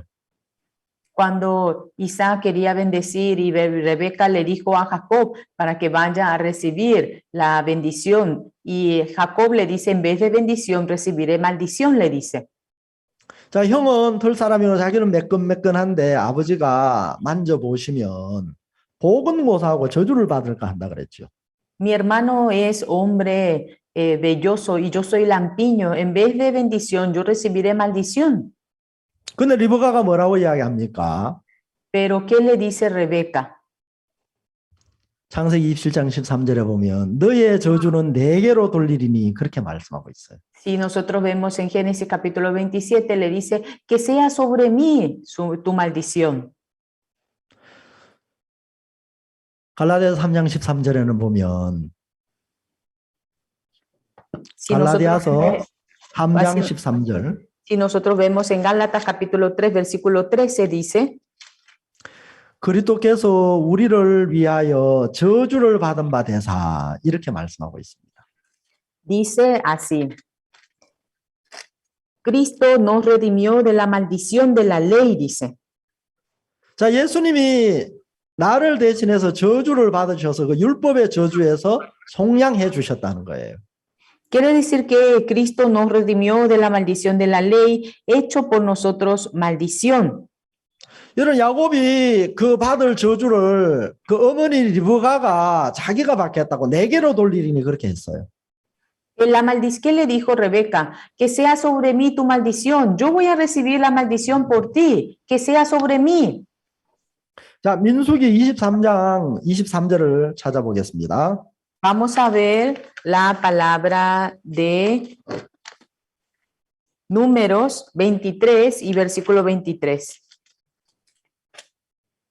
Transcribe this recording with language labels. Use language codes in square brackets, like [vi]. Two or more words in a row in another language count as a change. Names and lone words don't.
[es] Cuando Isaac quería bendecir y Rebeca le dijo a Jacob para que vaya a recibir la bendición y Jacob le dice en vez de bendición recibiré maldición, le dice. [ko] 자, 형은 털 사람이고 자기는 매끈매끈한데 아버지가 만져보시면 복은 못하고 저주를 받을까 한다 그랬죠. [es] Mi hermano es hombre velloso y yo soy lampiño. En vez de bendición, yo recibiré maldición. [ko] 근데 리브가가 뭐라고 이야기합니까? [es] Pero ¿qué le dice Rebeca? [ko] 창세기 27장 13절에 보면 너의 저주는 네게로 돌리리니 그렇게 말씀하고 있어요. [es] Si nosotros vemos en Génesis capítulo 27, le dice que sea sobre mí tu maldición. [ko] 갈라디아서 3장 13절에는 보면 [es] Si [ko] 갈라디아서 [es] nosotros, [ko] 3장 13절 [es] si nosotros vemos en Gálatas capítulo 3, versículo 13, dice [ko] 그리스도께서 우리를 위하여 저주를 받은 바 되사 이렇게 말씀하고 있습니다. [es] Dice así. Cristo nos redimió de la maldición de la ley, dice. [ko] 자, 예수님이 나를 대신해서 저주를 받으셔서 그 율법의 저주에서 속량해 주셨다는 거예요. [es] Quiere decir que Cristo nos redimió de la maldición de la ley, hecho por nosotros maldición. [ko] 여러분, 야곱이 그 받을 저주를 그 어머니 리브가가 자기가 받겠다고 네게로 돌리리니 그렇게 했어요. [es] La maldición que le dijo Rebeca, que sea sobre mí tu maldición. Yo voy a recibir la maldición por ti, que sea sobre mí. [ko] 자, 민수기 23장 23절을 찾아보겠습니다. [es] Vamos a ver la palabra de Números 23 y versículo 23.